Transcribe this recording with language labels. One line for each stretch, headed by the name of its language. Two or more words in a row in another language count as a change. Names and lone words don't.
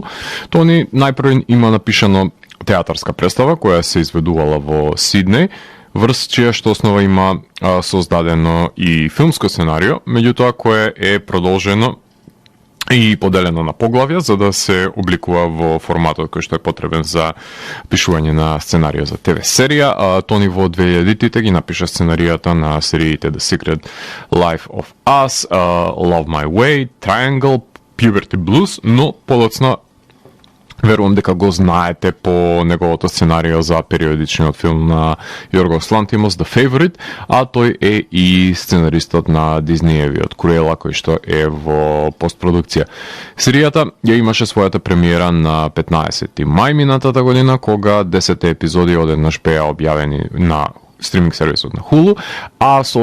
Macedonian: Тони најпрво има напишано театарска представа која се изведувала во Сиднеј, врз чија што основа има создадено и филмско сценарио, меѓутоа кое е продолжено и поделено на поглавја за да се обликува во форматот кој што е потребен за пишување на сценарио за ТВ серија. Тони во 2000-тите ги напиша сценаријата на сериите The Secret Life of Us, Love My Way, Triangle, Puberty Blues, но подоцна верувам дека го знаете по неговото сценарио за периодичниот филм на Јоргос Лантимос The Favorite, а тој е и сценаристот на Диснеевиот Круела, кој што е во постпродукција. Серијата ја имаше својата премиера на 15 мај минатата година, кога 10 епизоди одеднаш беа објавени на стриминг сервисот на Hulu, а со